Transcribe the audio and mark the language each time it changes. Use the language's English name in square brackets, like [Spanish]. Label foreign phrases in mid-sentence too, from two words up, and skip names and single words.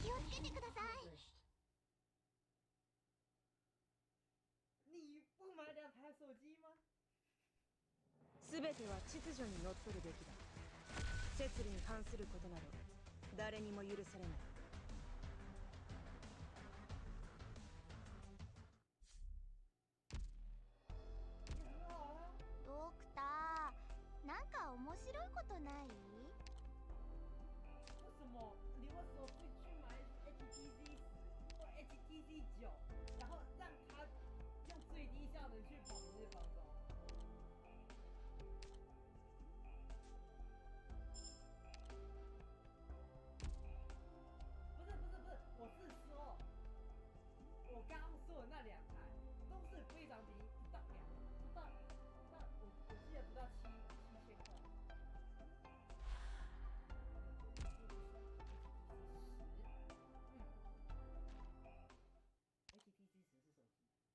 [Japanese] けてください。 [Chinese] 你不买2台手机吗？ [Japanese] 全ては秩序にのっとるべきだ。摂理に反することなど誰にも許されない。ドクター、なんか面白いことない？ [Chinese] 为什么你为什么不去买 HTC 10或 HTC 9，然后让它用最低效能去跑明日方舟？不是，我是说，我刚刚说的那2台都是非常便宜，不到我记得不到7000块。HTC 10是手机。